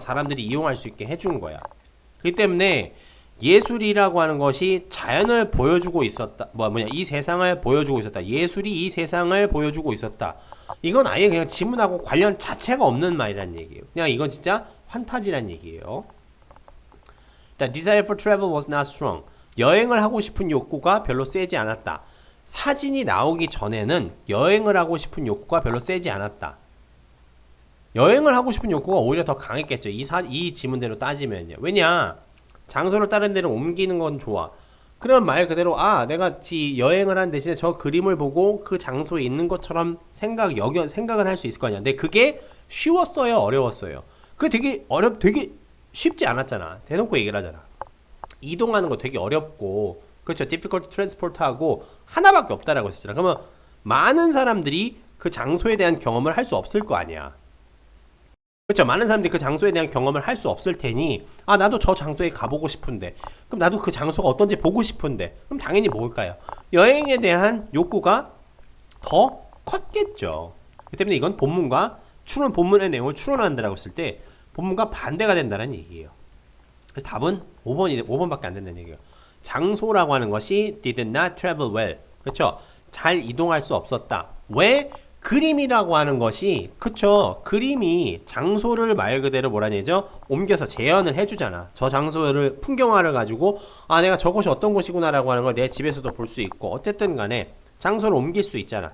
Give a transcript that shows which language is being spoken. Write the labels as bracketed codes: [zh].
[ko] 사람들이 이용할 수 있게 해준 거야. 그렇기 때문에 예술이라고 하는 것이 자연을 보여주고 있었다. 이 세상을 보여주고 있었다. 예술이 이 세상을 보여주고 있었다. 이건 아예 그냥 지문하고 관련 자체가 없는 말이란 얘기예요. 그냥 이건 진짜 환타지란 얘기예요. [en] The desire for travel was not strong. [ko] 여행을 하고 싶은 욕구가 별로 세지 않았다. 사진이 나오기 전에는 여행을 하고 싶은 욕구가 별로 세지 않았다. 여행을 하고 싶은 욕구가 오히려 더 강했겠죠. 이 지문대로 따지면요. 왜냐? 장소를 다른 데로 옮기는 건 좋아. 그러면 말 그대로 내가 여행을 한 대신에 저 그림을 보고 그 장소에 있는 것처럼 생각은 할 수 있을 거 아니야. 근데 그게 쉬웠어요, 어려웠어요? 그게 되게 쉽지 않았잖아. 대놓고 얘기를 하잖아. 이동하는 거 되게 어렵고, 그렇죠? [en] difficult transport [ko] 하고 하나밖에 없다라고 했잖아. 그러면 많은 사람들이 그 장소에 대한 경험을 할 수 없을 거 아니야. 그렇죠. 많은 사람들이 그 장소에 대한 경험을 할 수 없을 테니, 나도 저 장소에 가보고 싶은데, 그럼 나도 그 장소가 어떤지 보고 싶은데, 그럼 당연히 뭘까요? 여행에 대한 욕구가 더 컸겠죠. 그 때문에 이건 본문의 내용을 추론한다라고 했을 때 본문과 반대가 된다는 얘기예요. 그래서 답은 5번밖에 안 된다는 얘기예요. 장소라고 하는 것이 [en] did not travel well. [ko] 그렇죠? 잘 이동할 수 없었다. 왜? 그림이라고 하는 것이, 그쵸? 그림이 장소를 말 그대로 뭐라 얘기죠? 옮겨서 재현을 해주잖아. 저 장소를, 풍경화를 가지고, 내가 저곳이 어떤 곳이구나라고 하는 걸 내 집에서도 볼 수 있고, 어쨌든 간에 장소를 옮길 수 있잖아.